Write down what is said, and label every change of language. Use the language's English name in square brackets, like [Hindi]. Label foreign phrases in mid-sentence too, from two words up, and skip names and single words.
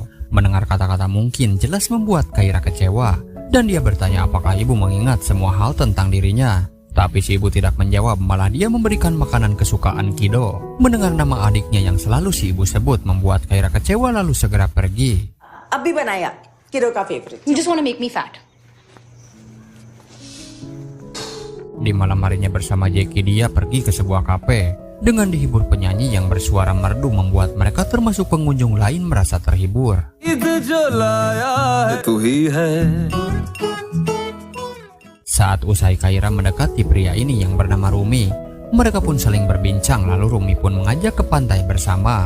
[Indonesian] Mendengar kata-kata mungkin jelas membuat Kaira kecewa. Dan dia bertanya apakah ibu mengingat semua hal tentang dirinya. Tapi si ibu tidak menjawab, malah dia memberikan makanan kesukaan Kido. Mendengar nama adiknya yang selalu si ibu sebut membuat Kaira kecewa lalu segera pergi. [Hindi] अभी बनाया किरो का फेवरेट. [English] You just want to make me fat. [Indonesian] Di malam harinya bersama Jackie dia pergi ke sebuah kafe. Dengan dihibur penyanyi yang bersuara merdu membuat mereka termasuk pengunjung lain merasa terhibur. Saat usai Kaira mendekati pria ini yang bernama Rumi, mereka pun saling berbincang lalu Rumi pun mengajak ke pantai bersama.